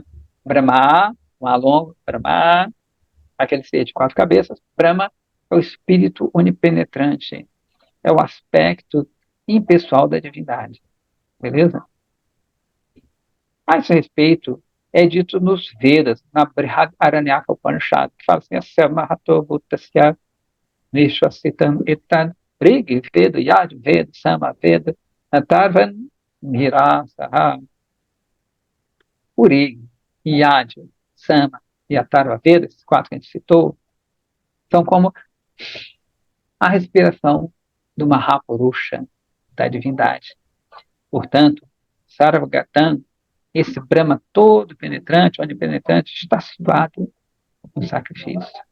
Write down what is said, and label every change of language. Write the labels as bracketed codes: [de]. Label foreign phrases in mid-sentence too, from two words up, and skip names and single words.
[pt] Brahma, um longo, Brahma, aquele ser de 4 cabeças. Brahma é o espírito onipenetrante, é o aspecto impessoal da divindade. Beleza? A esse respeito, é dito nos Vedas, na Brihad Aranyaka Upanishad, que fala assim, [sa] अस्य महतो भूतस्य निश्वसितम् एतद् ऋग् वेद यजुर् वेद साम वेद अथर्वाङ्गिरसः. [pt] O Rig, Yad, Sama e Atharva Veda, esses 4 que a gente citou, são como a respiração do Mahapurusha, da divindade. Portanto, Sarvagatam, esse Brahma todo penetrante, onipenetrante, está situado no sacrifício.